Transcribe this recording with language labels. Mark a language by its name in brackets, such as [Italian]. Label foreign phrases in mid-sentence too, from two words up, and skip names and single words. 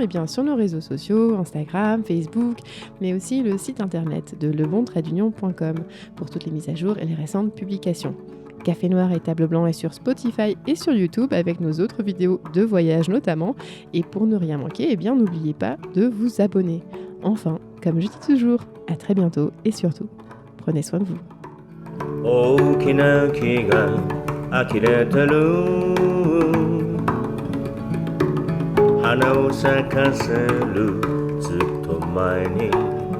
[French] Et bien sur nos réseaux sociaux, Instagram, Facebook, mais aussi le site internet de lebon-union.com pour toutes les mises à jour et les récentes publications. Café Noir et Tableau Blanc est sur Spotify et sur YouTube avec nos autres vidéos de voyage notamment. Et pour ne rien manquer, eh bien n'oubliez pas de vous abonner. Enfin, comme je dis toujours, à très bientôt et surtout, prenez soin de vous. [Japanese] 大きな木が呆れてる花を咲かせるずっと前に